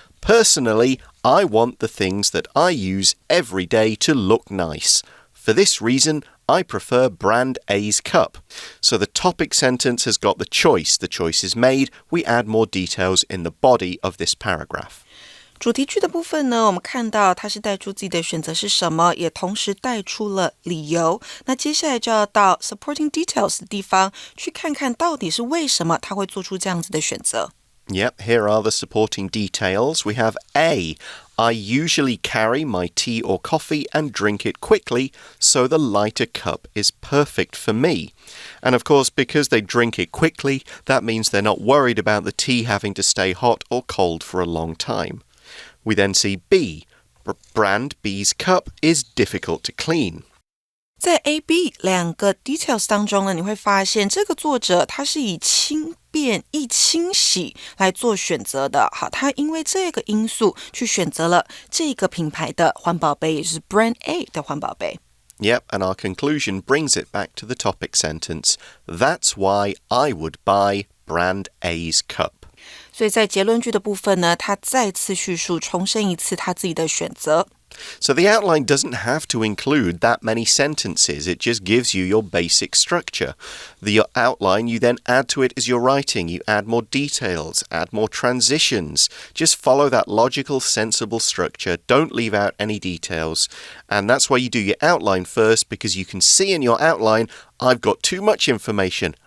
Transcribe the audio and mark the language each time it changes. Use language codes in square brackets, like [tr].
[en] Personally, I want the things that I use every day to look nice. For this reason, I prefer brand A's cup. So the topic sentence has got the choice. The choice is made. We add more details in the body of this paragraph. [zh] 主题句的部分呢，我们看到它是带出自己的选择是什么，也同时带出了理由。那接下来就要到 supporting details 的地方，去看看到底是为什么他会做出这样子的选择。 [en] Yep, here are the supporting details. We have A. I usually carry my tea or coffee and drink it quickly, so the lighter cup is perfect for me. And of course, because they drink it quickly, that means they're not worried about the tea having to stay hot or cold for a long time. We then see B. Brand B's cup is difficult to clean. [zh] 在 A、B 两个 details 当中呢，你会发现这个作者他是以轻便易清洗来做选择的。好，他因为这个因素去选择了这个品牌的环保杯，也就是 Brand A 的环保杯。 [en] Yep, and our conclusion brings it back to the topic sentence. That's why I would buy Brand A's cup. [zh] 所以在结论句的部分呢，他再次叙述，重申一次他自己的选择。 [en] So the outline doesn't have to include that many sentences. It just gives you your basic structure. The outline, you then add to it as you're writing. You add more details, add more transitions. Just follow that logical, sensible structure. Don't leave out any details. And that's why you do your outline first, because you can see in your outline, I've got too much information.